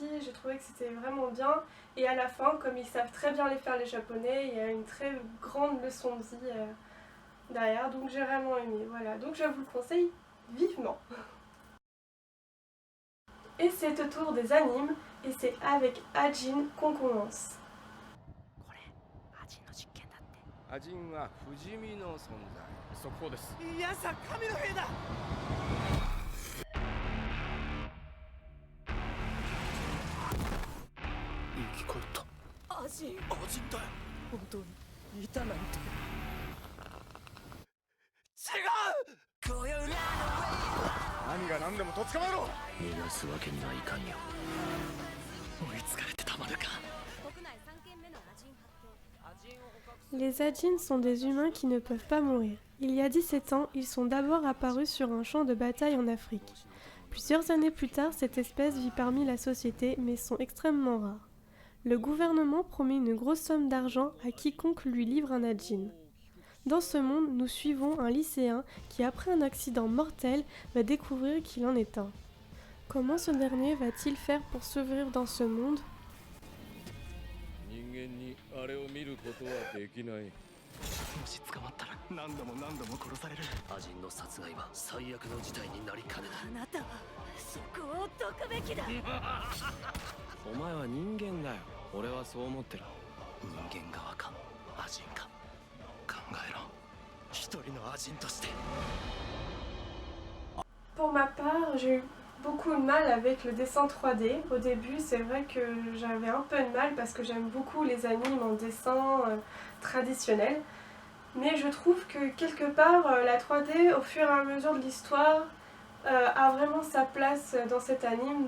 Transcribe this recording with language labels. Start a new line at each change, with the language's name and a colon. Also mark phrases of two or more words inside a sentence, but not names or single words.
French: J'ai trouvé que c'était vraiment bien. Et à la fin, comme ils savent très bien les faire les Japonais, il y a une très grande leçon de vie derrière. Donc j'ai vraiment aimé. Voilà, donc je vous le conseille vivement. Et c'est au tour des animes et c'est avec Ajin qu'on commence.
Japanese: アジンは不死身の存在。速報です。いやさ神の兵だ。生き返った。アジンだよ。本当にいたなんて。違う。何が何でもとっ捕まえろ。逃がすわけにはいかんよ。追いつかれてたまるか。
French: Les Ajin sont des humains qui ne peuvent pas mourir. Il y a 17 ans, ils sont d'abord apparus sur un champ de bataille en Afrique. Plusieurs années plus tard, cette espèce vit parmi la société, mais sont extrêmement rares. Le gouvernement promet une grosse somme d'argent à quiconque lui livre un Ajin. Dans ce monde, nous suivons un lycéen qui, après un accident mortel, va découvrir qu'il en est un. Comment ce dernier va-t-il faire pour survivre dans ce monde ?
Japanese: 人間にあれを見ることはできない。もし捕まったら何度も殺される。アジンの殺害は最悪の事態になりかねない。あなたはそこを解くべきだ。お前は人間だよ。俺はそう思ってる。人間側かアジンか考えろ。一人のアジンとして。
French: Pour ma part, j'ai eu beaucoup de mal avec le dessin 3D. Au début, c'est vrai que j'avais un peu de mal parce que j'aime beaucoup les animes en dessin traditionnel. Mais je trouve que quelque part, la 3D, au fur et à mesure de l'histoire, a vraiment sa place dans cet anime.